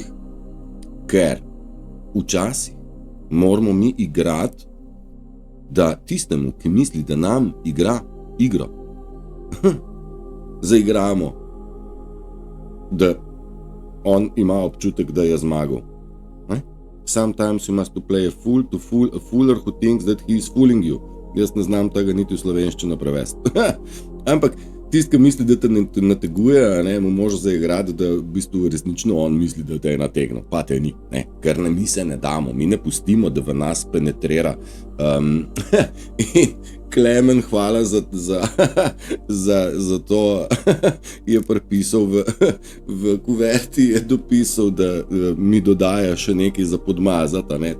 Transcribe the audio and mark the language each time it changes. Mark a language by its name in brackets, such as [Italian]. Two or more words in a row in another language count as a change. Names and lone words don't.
[Slovenian] Ker včasih moramo mi igrati, da tistemu, ki misli, da nam igra igro, zaigramo da on ima občutek, da je zmagal. Ne? [English] Sometimes you must to play a fool to fool a fooler who thinks that he is fooling you. [Slovenian] Jaz ne znam tega niti v slovenščino prevesti. Ampak tisti, ki misli, da te nateguje, mu može zaigrati, da v bistvu resnično on misli, da te je nategnil. Pa te ni, ne? Ker mi se ne damo, mi ne pustimo, da v nas penetrira. In Klemen, hvala za to, je pripisal v kuverti, je dopisal, da mi dodaja še nekaj za podmazati, ne?